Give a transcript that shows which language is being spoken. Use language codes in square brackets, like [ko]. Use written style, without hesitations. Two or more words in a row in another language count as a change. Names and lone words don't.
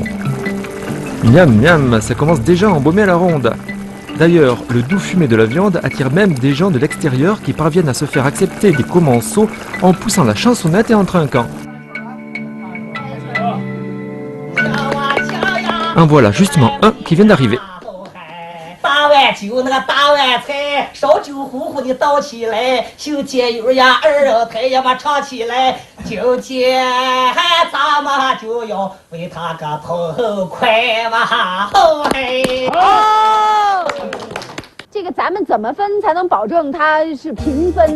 [fr] Miam miam, ça commence déjà à embaumer à la ronde. D'ailleurs, le doux fumé de la viande attire même des gens de l'extérieur qui parviennent à se faire accepter des commensaux en poussant la chansonnette et en trinquant. En voilà justement un qui vient d'arriver. [zh] 8 碗酒，那个8碗菜，烧酒乎乎的倒起来，秀煎油呀，2人台呀嘛唱起来，今天咱们就要为他个痛快嘛，吼嘿！哦，这个咱们怎么分才能保证它是平分呢？